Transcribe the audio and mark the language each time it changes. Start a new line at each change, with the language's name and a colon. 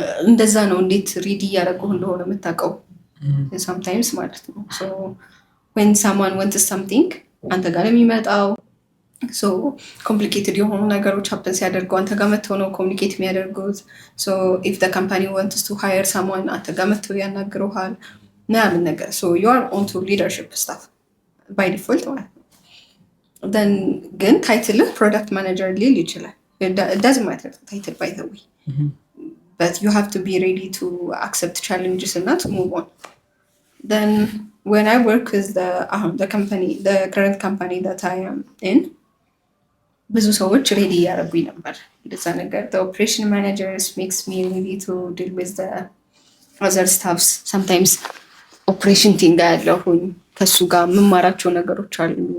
Amharic: እንደዛ ነው እንዴት ሪዲ እያደረጉህ እንደሆነ የምታውቀው sometimes ማለት ነው።
English: so when someone wants something
Amharic: አንተ ጋር የሚመጣው so complicated የሆኑ ነገሮች happen ሲያደርጉ አንተ ጋር መተው ነው ኮሙኒኬት የሚያደርጉት።
English: so if the company wants to hire someone
Amharic: አንተ ጋር መተው ያናግሩሃል ምናምን ነገር.
English: so you are onto leadership stuff by default
Amharic: ማለት ነው።
English: then ግን title product manager
Amharic: ሊል ይችላል.
English: it doesn't matter title by the way. but you have to be ready to accept challenges and not to move on. then when I work with the current company that I am in
Amharic: ብዙ ሰዎች ሬዲ ያደረጉኝ ነበር እንደዛ ነገር.
English: the operation managers makes me ready to deal with the other staffs.
Amharic: sometimes operation team ጋር ያለሁኝ ከሱ ጋር የምማራቸው ነገሮች አሉ.